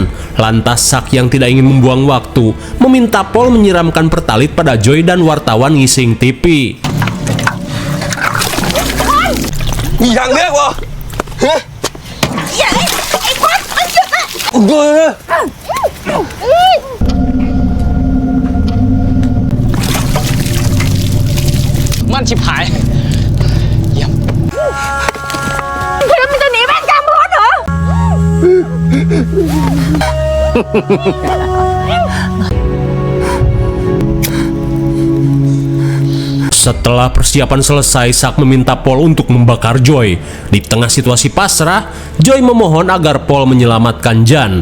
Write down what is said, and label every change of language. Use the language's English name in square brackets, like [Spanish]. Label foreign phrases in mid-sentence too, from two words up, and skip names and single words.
[Indonesian] Lantas Sak yang tidak ingin membuang waktu meminta Paul menyiramkan pertalit pada Joy dan wartawan ngising TV. Yang dia kok? Hah? Ya, Kwan, lanjut. [Thai] Man ชิบหาย มันจะหนีแม่งจำรถเหรอ [Indonesian] Setelah persiapan selesai, Sak meminta Paul untuk membakar Joy. Di tengah situasi pasrah, Joy memohon agar Paul menyelamatkan Jan.